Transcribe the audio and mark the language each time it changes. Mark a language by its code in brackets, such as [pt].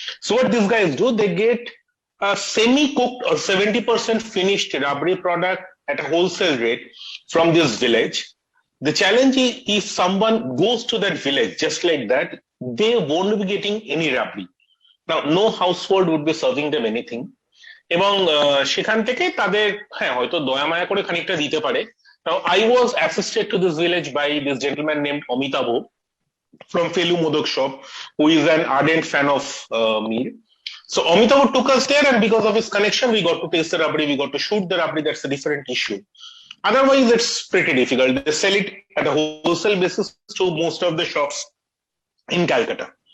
[en] So what these guys do, they get a semi-cooked or 70% finished rabri product at a wholesale rate from this village. The challenge is if someone goes to that village just like that, they won't be getting any rabri. Now no household would be serving them anything. [bn] এবং সেখান থেকে তাদের হয়তো দয়া মায়া করে খানিকটা দিতে পারে। [en] Now I was assisted to this village by this gentleman named Amitabo from Felu Modak shop, who is an ardent fan of meal. So Amitabo took us there, and because of his connection we got to taste the rabri, we got to shoot the rabri. That's a different issue. Otherwise it's pretty difficult. They sell it at a wholesale basis to most of the shops in Calcutta.